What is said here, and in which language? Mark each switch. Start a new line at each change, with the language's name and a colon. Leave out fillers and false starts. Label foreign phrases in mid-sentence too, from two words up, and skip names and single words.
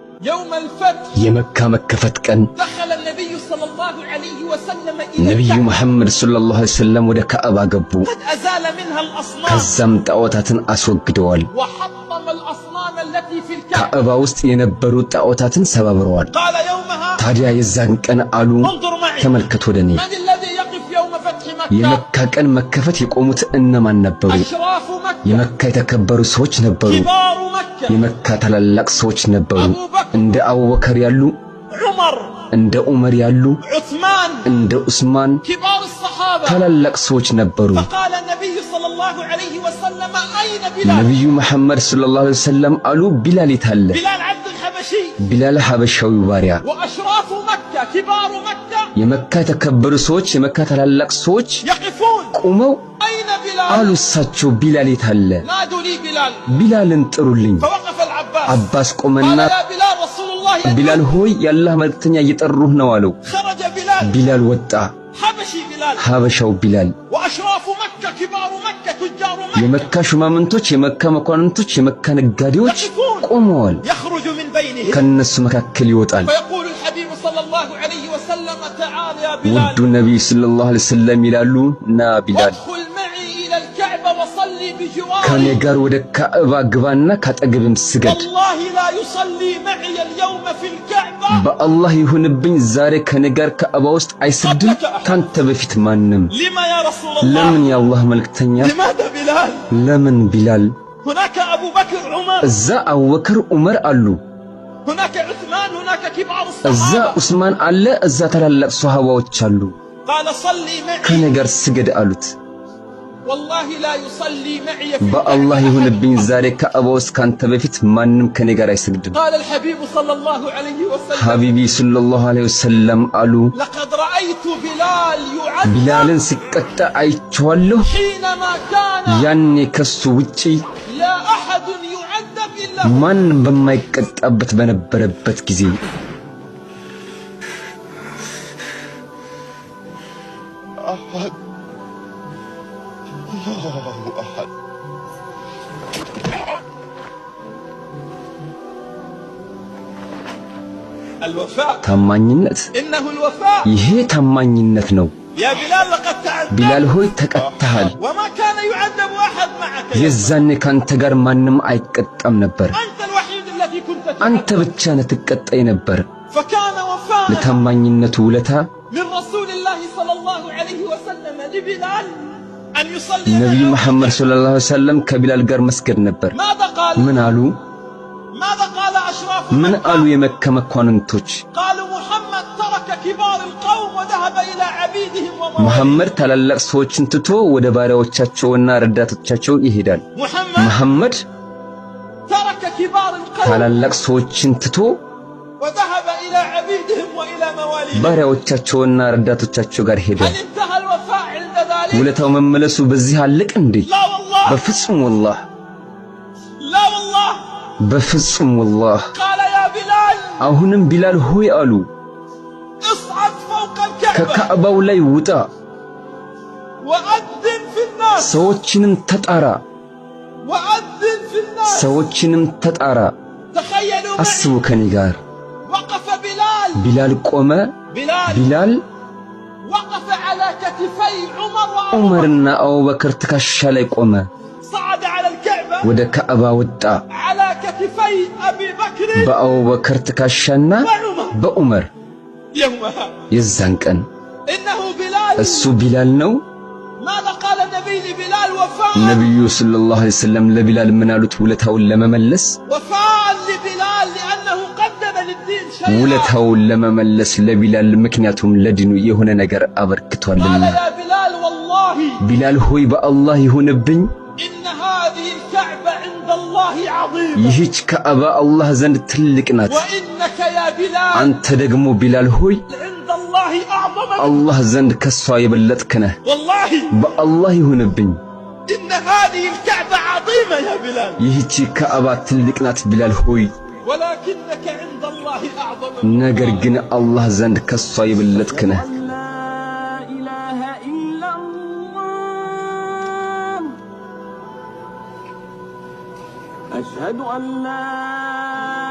Arabic: يوم الفتح
Amharic: የመካ መከፈት ቀን
Arabic: دخل النبي صلى الله عليه وسلم
Amharic: ነብዩ መሐመድ
Arabic: صلى الله عليه وسلم
Amharic: ወደ ካዕባ ገቡ
Arabic: قد أزال منها الأصنام
Amharic: ከዛም ጣዖታትን አስወግደዋል
Arabic: وحطم الأصنام التي في الكعبة
Amharic: ካዕባ ውስጥ የነበሩ ጣዖታትን ሰባብረዋል
Arabic: قال يومها
Amharic: ታዲያ የዛን ቀን አሉ
Arabic: انظر معي
Amharic: ተመልከቱ ወደኔ
Arabic: من الذي يقف يوم فتح مكة
Amharic: የመካ ቀን መከፈት የቆሙት እነማን ነበሩ
Arabic: أشراف مكة
Amharic: የመካ የተከበሩ ሰዎች ነበሩ
Arabic: كبار مكة
Amharic: የመካ ታላላቅ ሰዎች ነበሩ እንደ አቡበከር ያሉ
Arabic: عمر
Amharic: እንደ ዑመር ያሉ
Arabic: عثمان
Amharic: እንደ ዑስማን
Arabic: كبار الصحابة
Amharic: ታላላቅ ሰዎች ነበሩ
Arabic: فقال النبي صلى الله عليه وسلم أين بلال
Amharic: ነብዩ መሐመድ
Arabic: صلى الله عليه وسلم
Amharic: አሉ ቢላል ይታለ
Arabic: بلال عبد الحبشي
Amharic: ቢላል ሐበሻዊ ባሪያ
Arabic: وأشراف مكة كبار مكة
Amharic: የመካ የተከበሩ ሰዎች የመካ ታላላቅ ሰዎች
Arabic: يقفون
Amharic: ቆመው
Arabic: أين بلال
Amharic: አሉ እሳቸው ቢላል ይታለ
Arabic: نادوا لي بلال
Amharic: ቢላልን ጥሩልኝ
Arabic: فوقف العباس
Amharic: አባስ
Arabic: قال
Amharic: ቆመና
Arabic: يا بلال رسول الله يدعو
Amharic: ቢላል ሆይ ያላህ መልእክተኛ እየጠሩህ ነው አለው
Arabic: خرج بلال
Amharic: ቢላል ወጣ
Arabic: حبشي بلال
Amharic: ሐበሻው ቢላል
Arabic: وأشراف مكة كبار مكة تجار مكة
Amharic: የመካ ሹማምንቶች የመካ መኳንንቶች የመካ ነጋዴዎች ቆመዋል
Arabic: يخرج من بينهم
Amharic: ከነሱ መካከል ይወጣል
Arabic: فيقول الحبيب صلى الله عليه وسلم تعال يا
Amharic: ውዱ
Arabic: بلال
Amharic: ነብይ
Arabic: صلى الله عليه وسلم
Amharic: ይላሉ ና ቢላል
Arabic: وادخل معي إلى الكعبة وصلي
Amharic: ከኔ
Arabic: بجواري
Amharic: ጋር ወደ ካዕባ ግባና ካጠገብም ስገድ
Arabic: والله لا يصلي معي اليوم في الكعبة
Amharic: በአላህ ይሁንብኝ ዛሬ ከኔ ጋር ካዕባ ውስጥ አይሰግድም ካንተ በፊት ማንም
Arabic: لما يا رسول
Amharic: ለምን
Arabic: الله
Amharic: ያላህ መልእክተኛ
Arabic: لماذا بلال
Amharic: ለምን ቢላል
Arabic: هناك أبو بكر عمر
Amharic: እዛ አቡበከር ዑመር አሉ
Arabic: هناك عثمان هناك كبار
Amharic: እዛ
Arabic: الصحابة
Amharic: ዑስማን አለ እዛ ታላላቅ ሷሃባዎች አሉ
Arabic: قال صلي
Amharic: ከኔ
Arabic: معي
Amharic: ጋር ስገድ አሉት
Arabic: والله لا يصلي معي في
Amharic: በአላህ
Arabic: الكعبة
Amharic: ይሁንብኝ
Arabic: أحد.
Amharic: ዛሬ ካዕባ ውስጥ ካንተ በፊት ማንም ከኔ ጋር አይሰግድም
Arabic: قال الحبيب صلى الله عليه وسلم
Amharic: ሐቢቢ
Arabic: صلى الله عليه وسلم
Amharic: አሉ
Arabic: لقد رأيت بلال يعذب
Amharic: ቢላልን ሲቀጣ አይቼዋለሁ
Arabic: حينما كان
Amharic: ያኔ ከሱ ውጪ
Arabic: لا أحد يعذب إلا
Amharic: ማን በማይቀጣበት በነበረበት ጊዜ
Arabic: أحد الله أحد الوفاء
Amharic: ታማኝነት
Arabic: إنه الوفاء
Amharic: ይሄ ታማኝነት ነው
Arabic: يا بلال لقد تعذب
Amharic: ቢላል ሆይ ተቀጣሃል
Arabic: وما كان يعذب أحد معك يا
Amharic: የዛኔ ካንተ ጋር ማንም አይቀጣም ነበር
Arabic: أنت الوحيد الذي كنت
Amharic: አንተ
Arabic: تعذب
Amharic: ብቻ ነህ ትቀጣይ ነበር
Arabic: فكان وفاء
Amharic: ለታማኝነቱ ውለታ
Arabic: من رسول الله صلى الله عليه وسلم لبلال أن يصلي
Amharic: ነብዩ
Arabic: معه.
Amharic: መሐመድ
Arabic: صلى الله عليه وسلم
Amharic: ከቢላል ጋር መስገድ ነበር
Arabic: ماذا قال
Amharic: ምን አሉ
Arabic: ماذا قال أشراف
Amharic: ምን
Arabic: مكة
Amharic: አሉ የመካ መኳንንቶች
Arabic: قالوا محمد ترك كبار القوم وذهب إلى عبيدهم
Amharic: መሐመድ ታላላቅ ሰዎችን ትቶ ወደ ባሪያዎቻቸውና ረዳቶቻቸው ይሄዳል
Arabic: محمد
Amharic: መሐመድ
Arabic: ترك كبار القوم
Amharic: ታላላቅ ሰዎችን ትቶ
Arabic: وذهب إلى عبيدهم وإلى مواليهم
Amharic: ባሪያዎቻቸውና ረዳቶቻቸው ጋር ሄደ
Arabic: هل انتهى الوفاء عند ذلك
Amharic: ውለታው መመለሱ በዚህ አለቅ እንዴ
Arabic: لا والله
Amharic: በፍጹም والله
Arabic: لا والله
Amharic: በፍጹም والله
Arabic: قال يا بلال
Amharic: አሁንም ቢላል ሆይ አሉ
Arabic: اصعد فوق الكعبة
Amharic: ከካዕባው ላይ ውጣ
Arabic: وأذن في الناس
Amharic: ሰዎችንም ተጣራ
Arabic: وأذن في الناس
Amharic: ሰዎችንም ተጣራ
Arabic: تخيلوا
Amharic: አስቡ
Arabic: معي
Amharic: ከኔ ጋር
Arabic: وقف بلال
Amharic: ቢላል ቆመ
Arabic: بلال
Amharic: ቢላል
Arabic: وقف على كتفي عمر وأبو بكر
Amharic: ዑመርና አቡበከር ትከሻ ላይ ቆመ
Arabic: صعد على الكعبة
Amharic: ወደ ካዕባ ወጣ
Arabic: على كتفي أبي بكر
Amharic: በአቡበከር ትከሻና
Arabic: وعمر
Amharic: በዑመር
Arabic: يومها
Amharic: የዛን ቀን
Arabic: إنه بلال
Amharic: እሱ ቢላል ነው
Arabic: ماذا قال النبي لبلال وفاء
Amharic: ነብዩ
Arabic: صلى الله عليه وسلم
Amharic: ለቢላል ምን አሉት ውለታውን ለመመለስ
Arabic: وفاء لبلال لأنه قدم للدين شيئا
Amharic: ውለታውን ለመመለስ ለቢላል ምክንያቱም ለዲኑ የሆነ ነገር አበርክቷልና
Arabic: قال يا بلال والله
Amharic: ቢላል ሆይ በአላህ ይሁንብኝ
Arabic: إن هذه الكعبة عند الله عظيمة
Amharic: ይህች ካዕባ አላህ ዘንድ ትልቅ ናት
Arabic: وإنك يا بلال
Amharic: አንተ ደግሞ ቢላል ሆይ
Arabic: عند الله أعظم
Amharic: አላህ ዘንድ ከሷ የበለጥክ ነህ
Arabic: والله
Amharic: በአላህ ይሁንብኝ
Arabic: إن هذه الكعبة عظيمة يا بلال
Amharic: ይህች ካዕባ ትልቅ ናት ቢላል ሆይ
Arabic: ولكنك عند الله أعظم
Amharic: ነገር ግን አላህ ዘንድ ከሷ የበለጥክ ነህ
Arabic: لا إله إلا الله أشهد أن لا